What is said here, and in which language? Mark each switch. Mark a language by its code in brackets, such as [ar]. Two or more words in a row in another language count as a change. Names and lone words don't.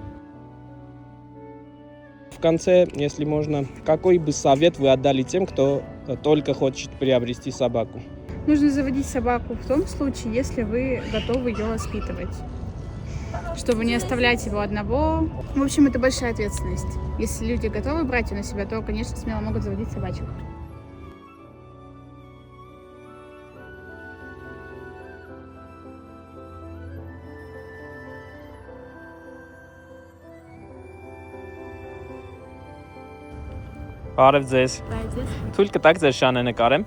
[ru] В конце, если можно, какой бы совет вы отдали тем, кто только хочет приобрести собаку? Нужно заводить собаку в том случае, если вы готовы ее воспитывать. Чтобы не оставлять его одного. В общем, это большая ответственность. Если люди готовы брать ее на себя, то, конечно, смело могут заводить собачек. [hy] Բարև ձեզ։ Բայց ես Թույլ կտաք ձեր շանը նկարեմ։